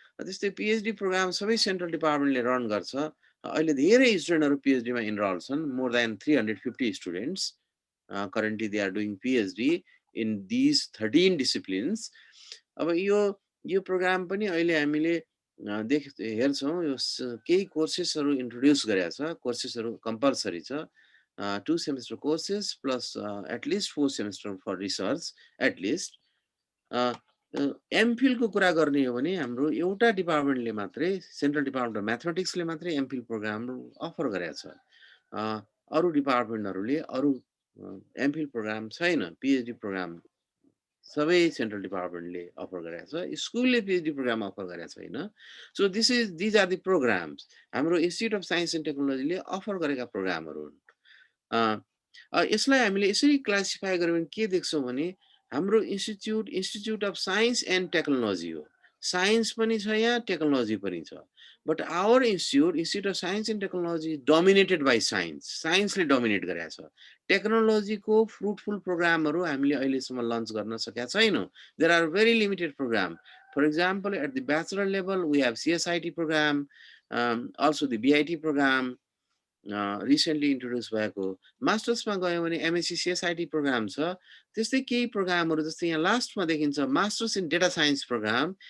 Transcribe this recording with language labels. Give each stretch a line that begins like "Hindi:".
Nepali: त्यस्तै PhD programme सबै central डिपार्टमेन्टले run गर्छ। अहिले धेरै स्टुडेन्टहरू पिएचडीमा इनरोल छन्,
English: More than 350 students currently they are doing PhD in these 13 disciplines.
Nepali: अब यो प्रोग्राम पनि अहिले हामीले हेर्छौँ, यो केही कोर्सेसहरू इन्ट्रोड्युस गरेको छ। कोर्सेसहरू कम्पलसरी छ,
English: 2 semester courses plus at least 4 semester for research at least.
Nepali: एमफिलको कुरा गर्ने हो भने हाम्रो एउटा डिपार्टमेन्टले मात्रै, सेन्ट्रल डिपार्टमेन्ट अफ म्याथमेटिक्सले मात्रै एमफिल प्रोग्राम अफर गरेको छ। अरू डिपार्टमेन्टहरूले अरू एमफिल प्रोग्राम छैन। पिएचडी प्रोग्राम सबै सेन्ट्रल डिपार्टमेन्टले अफर गरेको छ, स्कुलले पिएचडी प्रोग्राम अफर गरेको छैन।
English: so these are the programmes
Nepali: हाम्रो इन्स्टिट्युट अफ साइन्स एन्ड टेक्नोलोजीले अफर गरेका प्रोग्रामहरू हुन्। यसलाई हामीले यसरी क्लासिफाई गर्यो भने के देख्छौँ भने हाम्रो institute of science and technology हो। साइन्स पनि छ यहाँ, टेक्नोलोजी पनि छ।
English: but our institute of science and technology dominated by science,
Nepali: साइन्सले dominate गरेको छ। टेक्नोलोजीको फ्रुटफुल प्रोग्रामहरू हामीले अहिलेसम्म लन्च गर्न सकेका छैनौँ।
English: There are very limited programme. For example, at the bachelor level we have CSIT programme, also the BIT programme,
Nepali: recently introduce भएको। मास्टर्समा गयो भने एमएससी सिएसआइटी प्रोग्राम छ। त्यस्तै केही प्रोग्रामहरू जस्तै यहाँ लास्टमा देखिन्छ masters in data science programme.